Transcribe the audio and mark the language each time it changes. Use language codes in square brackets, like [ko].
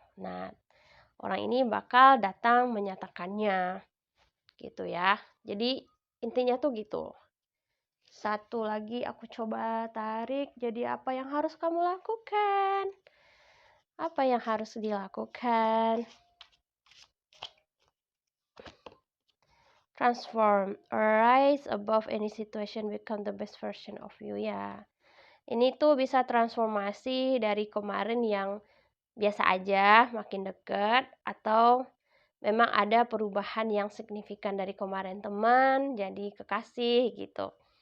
[id] Nah, orang ini bakal datang menyatakannya gitu ya. Jadi intinya tuh gitu. Satu lagi aku coba tarik, jadi apa yang harus kamu lakukan? Apa yang harus dilakukan? [en] Transform, rise above any situation, become the best version of you ya. [id] Ini tuh bisa transformasi dari kemarin yang biasa aja, makin deket, atau memang ada perubahan yang signifikan dari kemarin teman jadi kekasih gitu.